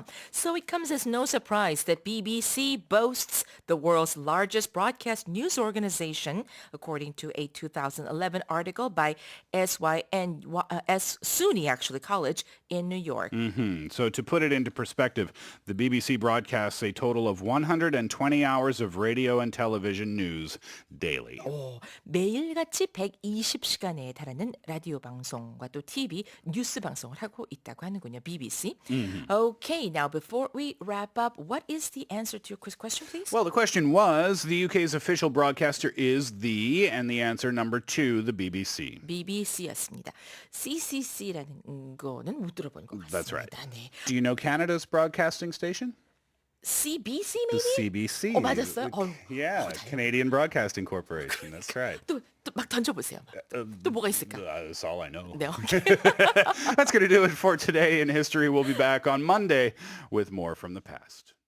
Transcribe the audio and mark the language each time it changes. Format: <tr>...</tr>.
<en>So it comes as no surprise that BBC boasts the world's largest broadcast news organization, according to a 2011 article by SUNY actually College in New York. So to put it into perspective, the BBC broadcasts a total of 120 hours of radio and television news daily.</en> <ko>매일같이 120시간에 달하는 라디오 방송과 또 TV 뉴스 방송을 하고 있다고 하는군요.</ko> <en>BBC. Okay, now before we wrap up, what is the answer to your quiz question, please? Well, the question was, the UK's official broadcaster is and the answer number 2, the BBC.</en> <ko>BBC였습니다. CCC라는 거는 못 들어본 것 같습니다.</ko> <en>That's right.</en> <ko>네.</ko> <en>Do you know Canada's broadcasting station? CBC The maybe? CBC.</en> <ko>맞았어요?</ko> <en>Yeah, Canadian Broadcasting Corporation. That's right.</en> <ko>또 막 던져보세요. 또 뭐가 있을까?</ko> <en>That's all I know.</en> <ko>네, 오케이.</ko> <en>That's going to do it for today in history. We'll be back on Monday with more from the past.</en>